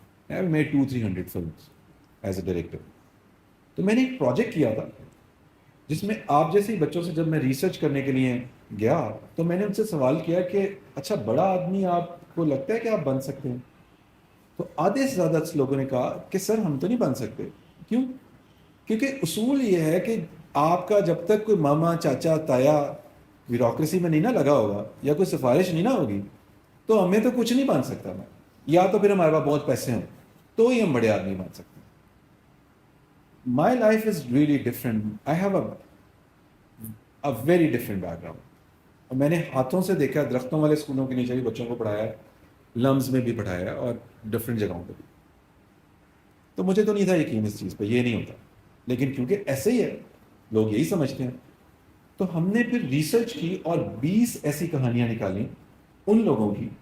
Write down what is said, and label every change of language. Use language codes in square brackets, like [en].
[en] I have made 200-300 films as a director. [ur] تو میں نے ایک پروجیکٹ کیا تھا جس میں آپ جیسے بچوں سے جب میں ریسرچ کرنے کے لیے گیا تو میں نے ان سے سوال کیا کہ اچھا بڑا آدمی آپ کو لگتا ہے کہ آپ بن سکتے ہیں؟ تو آدھے سے زیادہ لوگوں نے کہا کہ سر ہم تو نہیں بن سکتے. کیوں؟ کیونکہ اصول یہ ہے کہ آپ کا جب تک کوئی ماما چاچا تایا بیوروکریسی میں نہیں نہ لگا ہوگا یا کوئی سفارش نہیں نہ ہوگی تو ہمیں تو کچھ نہیں بن سکتا. میں یا تو پھر ہمارے پاس بہت پیسے ہوں تو ہی ہم بڑے آدمی بن سکتے ہیں. [en] my life is really different. I have a very different background. [ur] اور میں نے ہاتھوں سے دیکھا, درختوں والے اسکولوں کے نیچے بھی بچوں کو پڑھایا ہے, لمز میں بھی پڑھایا ہے, اور ڈفرینٹ جگہوں پہ بھی. تو مجھے تو نہیں تھا یقین اس چیز پہ, یہ نہیں ہوتا, لیکن کیونکہ ایسے ہی ہے, لوگ یہی سمجھتے ہیں. تو ہم نے پھر ریسرچ کی اور 20 ایسی کہانیاں نکالیں ان لوگوں کی.